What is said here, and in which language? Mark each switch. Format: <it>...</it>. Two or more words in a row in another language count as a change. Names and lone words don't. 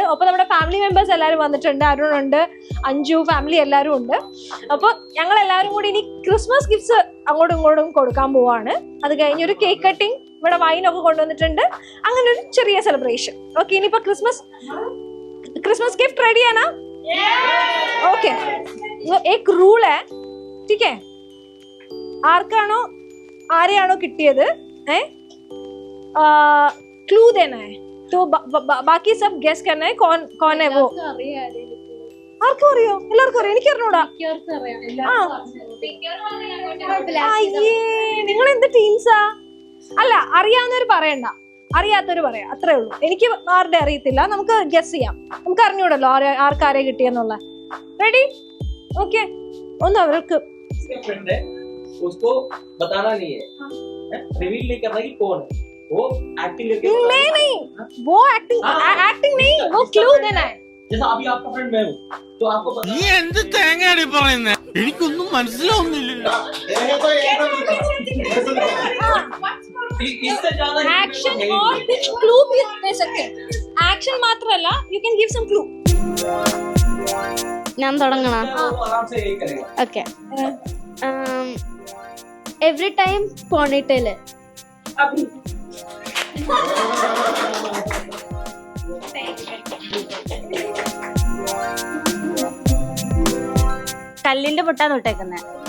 <ml>അപ്പോൾ നമ്മുടെ</ml> <en>family members</en> <ml>എല്ലാവരും വന്നിട്ടുണ്ട്. അരുണുണ്ട്, അഞ്ജു, ഫാമിലി എല്ലാവരും ഉണ്ട്. അപ്പോൾ ഞങ്ങൾ എല്ലാവരും കൂടി ഇനി</ml> <en>Christmas gifts</en> <ml>അങ്ങോട്ടും ഇങ്ങോട്ടും കൊടുക്കാൻ പോവാണ്. അത് കഴിഞ്ഞൊരു</ml> <en>cake cutting,</en> <ml>ഇവിടെ വൈനൊക്കെ കൊണ്ടുവന്നിട്ടുണ്ട്. അങ്ങനെ ഒരു ചെറിയ സെലിബ്രേഷൻ. ഓക്കെ, ഇനിയിപ്പോ ക്രിസ്മസ്</ml> <hi>गिफ्ट रेडी है ना? ओके, एक रूल है, ठीक है?</hi> <ml>ആർക്കാണോ ആരെയാണോ കിട്ടിയത്</ml> <hi>क्लू देना है, तो बाकी सब गेस करना है कौन है वो.</hi> <ml>ആർക്കും അറിയോ? എല്ലാവർക്കും അറിയാം. എനിക്ക് അറിഞ്ഞൂടാ. നിങ്ങൾ എന്ത് ടീംസാ? അല്ല, അറിയാവുന്നവർ പറയണ്ട, അറിയാത്തവര് പറയാം, അത്രേ ഉള്ളൂ. എനിക്ക് ആരുടെ അറിയത്തില്ല. നമുക്ക് ഗസ് ചെയ്യാം. നമുക്ക് അറിഞ്ഞൂടല്ലോ ആർക്കാരെ കിട്ടിയെന്നുള്ള. റെഡി? ഓക്കെ. ഒന്ന് അവർക്ക്</ml> <hi>उसको बताना नहीं है, रिवील नहीं करना कि कौन है वो. एक्टिंग करके नहीं वो एक्टिंग नहीं, वो क्लू देना है. जैसा अभी आपका फ्रेंड मैं हूं, तो आपको पता</hi> <ml>നീ എന്ത് തേങ്ങയാണ് പറയുന്നേ? എനിക്കൊന്നും മനസ്സിലാവുന്നില്ല.</ml> <hi>इससे ज्यादा एक्शन और कुछ क्लू भी दे सकते हैं.</hi> <ml>एक्शन മാത്രമല്ല,</ml> <en>you can give some clue.</en> <ml>ഞാൻ തുടങ്ങണം.</ml> <hi>आराम से एक करेगा.</hi> <en>okay. every time ponytail.</en> <hi>अभी</hi> <ml>കല്ലിന്റെ പൊട്ടാന്ന് വിട്ടേക്കുന്നെ.</ml>